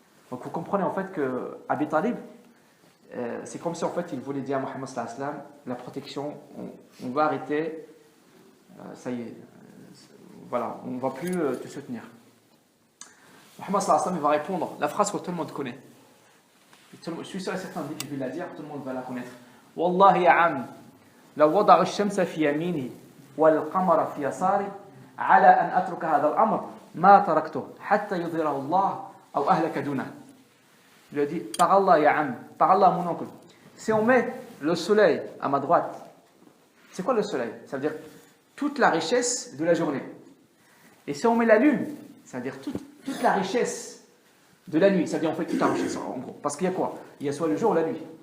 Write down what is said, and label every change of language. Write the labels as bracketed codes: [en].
[fr] Donc vous comprenez en fait que Abi Talib, c'est comme si en fait il voulait dire à Mohammed sallallahu alayhi wa sallam, la protection, on va arrêter, ça y est, voilà, on ne va plus te soutenir. Mohammed sallallahu alayhi wa sallam il va répondre la phrase que tout le monde connaît. Je suis sûr et certain dès que je vais la dire, tout le monde va la connaître. [ar] Wallahi ya am, law wada'u ash-shamsa fi yamini wal qamara fi yasari على أن أترك هذا الأمر ما تركته حتى يظهره الله أو أهلك دونه. [fr] Il lui a dit, par Allah ya am, par Allah mon oncle, si on met le soleil à ma droite, c'est quoi le soleil? Ça veut dire toute la richesse de la journée. Et si on met la lune, ça veut dire toute la richesse de la nuit. Ça veut dire en fait toute la richesse en gros. Parce qu'il y a quoi? Il y a soit le jour ou la nuit.